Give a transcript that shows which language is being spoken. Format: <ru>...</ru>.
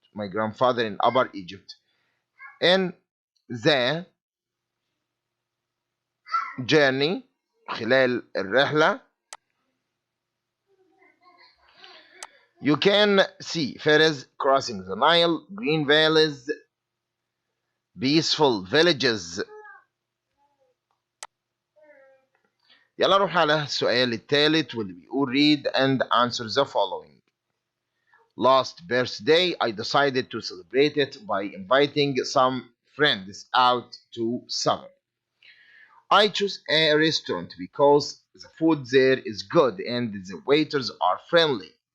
<en>My grandfather in Upper Egypt. In the journey</en> <ar>خلال الرحلة</ar> <en>you can see ferries crossing the Nile, green valleys, peaceful villages.</en> <ar>يلا نروح على السؤال الثالث واللي بيقول</ar> <en>read and answer the following. Last birthday I decided to celebrate it by inviting some friends out to supper. I chose a restaurant because the food there is good and the waiters are friendly.</en>